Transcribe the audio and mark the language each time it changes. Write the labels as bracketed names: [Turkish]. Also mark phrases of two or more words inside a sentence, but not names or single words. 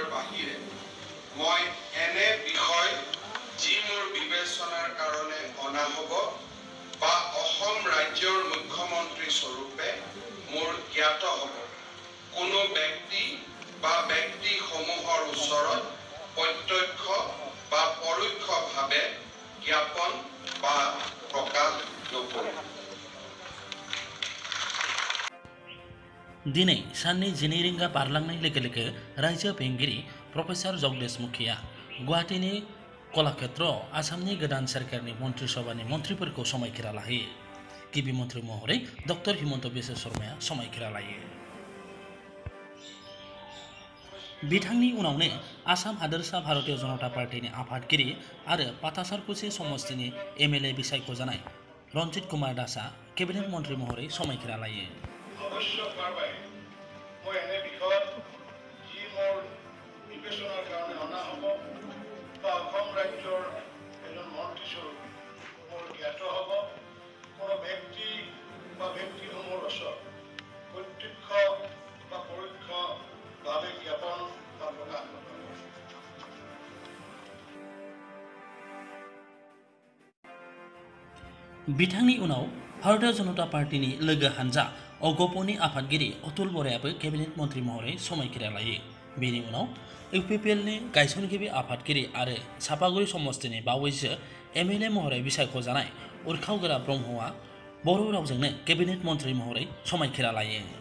[Assamese] বাহিৰে মই এনে বিষয় যি মোৰ বিবেচনাৰ কাৰণে অনা হ'ব বা অসম ৰাজ্যৰ মুখ্যমন্ত্ৰী স্বৰূপে মোৰ জ্ঞাত হ'ব কোনো ব্যক্তি বা ব্যক্তিসমূহৰ ওচৰত প্ৰত্যক্ষ বা পৰোক্ষভাৱে জ্ঞাপন বা প্ৰকাশ নকৰিম। [Bodo] दिनै साननि 12 रिंगा बारलांनाय लोगो लोगो रायजो बेंगिरि प्रफेसर जगदेश मुखिया गुवाहाटीनि कलाक्षेत्रआव आसामनि गोदान सोरखारनि मन्त्रि सभानि मन्थ्रिफोरखौ समायखिरा लाहोयो। गिबि मन्थ्रि महरै डक्टर हिमन्त बिश्व शर्माया समायखिरा लायो। बिथांनि उनावनो आसाम हादोरसा भारतीय जनता पार्टीनि आफादगिरि आरो पातासारकुसि समष्टिनि एमएलए बिसायख'जानाय रन्जित कुमार दासआ केबिनेट मन्थ्रि महरै समायखिरा लायो। [Assamese] আৱশ্যক হোৱাৰ বাবে মই এনে বিষয়ত যি মোৰ বিবেচনাৰ কাৰণে অনা হ'ব বা অসম ৰাজ্যৰ এজন মন্ত্ৰীস্বৰূপ মোৰ জ্ঞাত হ'ব কোনো ব্যক্তি বা ব্যক্তিসমূহৰ ওচৰত প্ৰত্যক্ষ বা পৰোক্ষভাৱে জ্ঞাপন বা প্ৰকাশ নকৰিব। [Bodo] बिथांनि उनाव भारतीय जनता पार्टीनि लोगो हानजा अगपनि आफादगिरि अतुल बरायाबो केबिनेट मन्थ्रि महरै समायखिरा लायो। बेनि उनाव इउपिपिएलनि गायसनगिरि आफादगिरि आरो चापागुरि समष्टिनि बावैसो एमएलए महरै बिसायख'जानाय उर्खावगोरा ब्रह्मआ बर' रावजोंनो केबिनेट मन्थ्रि महरै समायखिरा लायो।